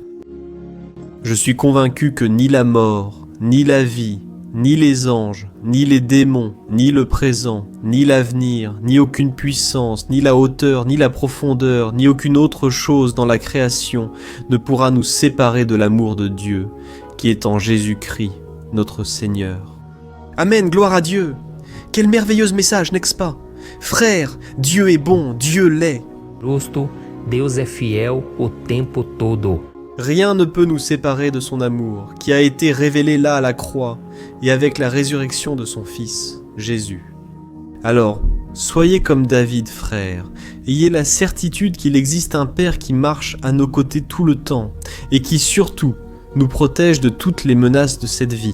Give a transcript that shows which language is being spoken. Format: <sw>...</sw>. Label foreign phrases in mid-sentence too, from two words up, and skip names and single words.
<fr>Je suis convaincu que ni la mort, ni la vie, ni les anges, ni les démons, ni le présent, ni l'avenir, ni aucune puissance, ni la hauteur, ni la profondeur, ni aucune autre chose dans la création ne pourra nous séparer de l'amour de Dieu, qui est en Jésus-Christ, notre Seigneur. Amen, gloire à Dieu! Quel merveilleux message, n'est-ce pas? Frère, Dieu est bon, Dieu l'est.</fr> <pt>Justo, Deus é fiel o tempo todo.</pt> <fr>Rien ne peut nous séparer de son amour, qui a été révélé là à la croix, et avec la résurrection de son Fils, Jésus. Alors, soyez comme David, frère, ayez la certitude qu'il existe un Père qui marche à nos côtés tout le temps, et qui surtout nous protège de toutes les menaces de cette vie.</fr>